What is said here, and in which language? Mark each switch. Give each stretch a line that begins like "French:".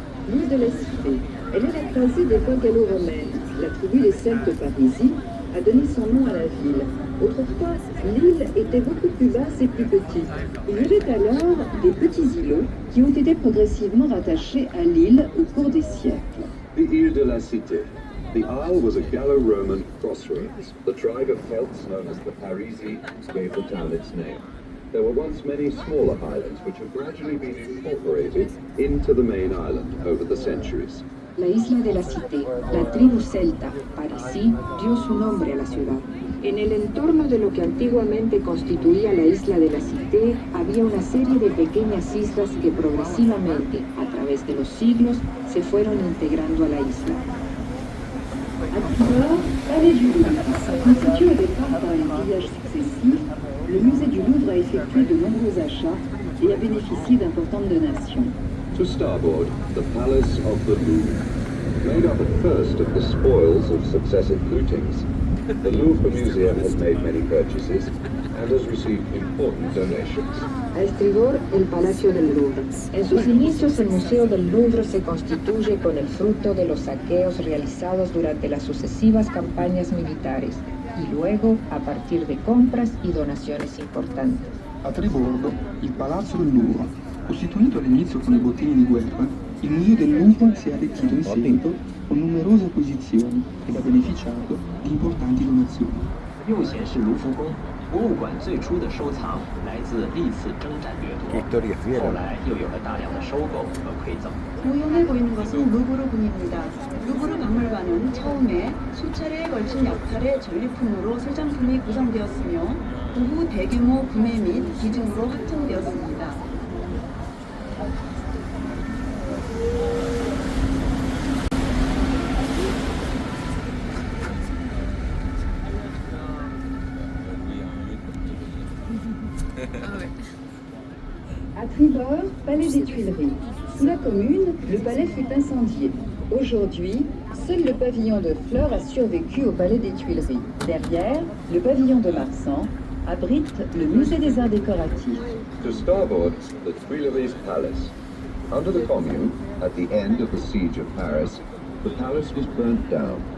French: L'île de la Cité. Elle est la croisée des fois gallo-romaines. La tribu des Celtes parisiens a donné son nom à la ville. Autrefois, l'île était beaucoup plus basse et plus petite. Il y avait alors des petits îlots qui ont été progressivement rattachés à l'île au cours des siècles.
English: The Ile de la Cité. The isle was a Gallo-Roman crossroads. The tribe of Celts known as the Parisi gave the town its name. There were once many smaller islands which have gradually been incorporated into the main island over the centuries.
Spanish: La isla de la Cité, la tribu celta, Parisí, dio su nombre a la ciudad. En el entorno de lo que antiguamente constituía la isla de la Cité, había una serie de pequeñas islas que progresivamente, a través de los siglos, se fueron integrando a la isla.
French: À Toulon, palais du Louvre. Constitué au départ par les pillages successifs, le musée du Louvre a effectué de nombreux achats et a bénéficié d'importantes donations.
English: To starboard, the Palace of the Louvre. Made up at first of the spoils of successive lootings, the Louvre Museum has made many purchases and has received important donations.
Spanish: A estribor, el Palacio del Louvre. En sus inicios, el Museo del Louvre se constituye con el fruto de los saqueos realizados durante las sucesivas campañas militares y luego a partir de compras y donaciones importantes.
Italian: A tribordo, il Palazzo del Louvre. Costituito all'inizio con i bottini di guerra, il Museo del Louvre si è arricchito in seguito con numerose acquisizioni ed ha beneficiato di importanti donazioni.
Chinese: 右显示卢浮宫，博物馆最初的收藏来自历次征战掠夺，后来又有了大量的收购和馈赠。
Korean: 우연해 보이는 것은 루브르 궁입니다. 루브르 박물관은 처음에 수차례에 걸친 약탈의 전리품으로 새 장품이 구성되었으며 그 후 대규모 구매 및 기증으로 확장되었습니다.
French: À tribord, palais des Tuileries. Sous la Commune, le palais fut incendié. Aujourd'hui, seul le pavillon de Flore a survécu au palais des Tuileries. Derrière, le pavillon de Marsan abrite le musée des arts décoratifs.
English: To starboard, the Tuileries Palace. Under the Commune, at the end of the siege of Paris, the palace was burnt down.